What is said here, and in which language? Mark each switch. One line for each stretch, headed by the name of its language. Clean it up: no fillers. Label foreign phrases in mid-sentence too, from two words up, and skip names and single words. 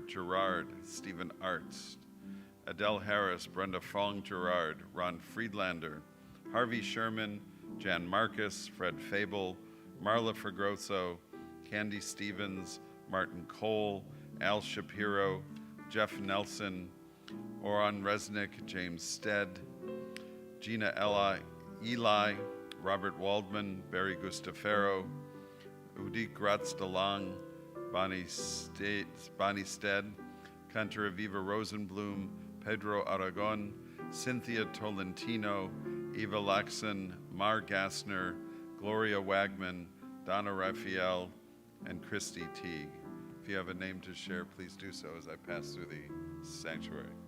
English: Gerard, Stephen Artz, Adele Harris, Brenda Fong Gerard, Ron Friedlander, Harvey Sherman, Jan Marcus, Fred Fable, Marla Fregroso, Candy Stevens, Martin Cole, Al Shapiro, Jeff Nelson, Oran Resnick, James Stead, Gina Eli, Robert Waldman, Barry Gustafaro, Udik Gratz-DeLong, Bonnie Stead, Cantor Aviva Rosenblum, Pedro Aragon, Cynthia Tolentino, Eva Laxon, Mar Gassner, Gloria Wagman, Donna Raphael, and Christy Teague. If you have a name to share, please do so as I pass through the sanctuary.